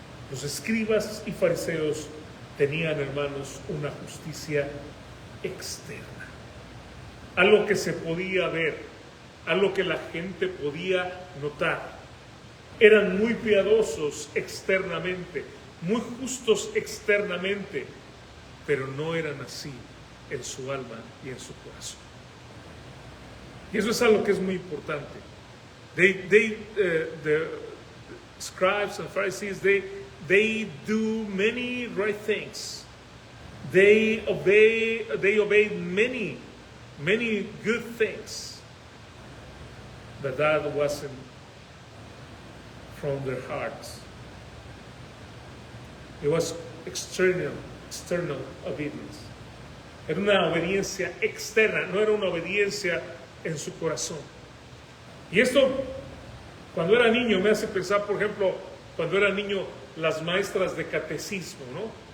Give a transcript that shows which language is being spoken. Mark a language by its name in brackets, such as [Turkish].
[Spanish] Los escribas y fariseos tenían, hermanos, una justicia externa, algo que se podía ver, algo que la gente podía notar. Eran muy piadosos externamente, muy justos externamente, pero no eran así en su alma y en su corazón. Y eso es algo que es muy importante. [English] The scribes and Pharisees, they do many right things. They obey many good things. But that wasn't from their hearts. It was external obedience. [Spanish] Era una obediencia externa, no era una obediencia en su corazón. Y esto, cuando era niño, me hace pensar, por ejemplo, cuando era niño, las maestras de catecismo, ¿no?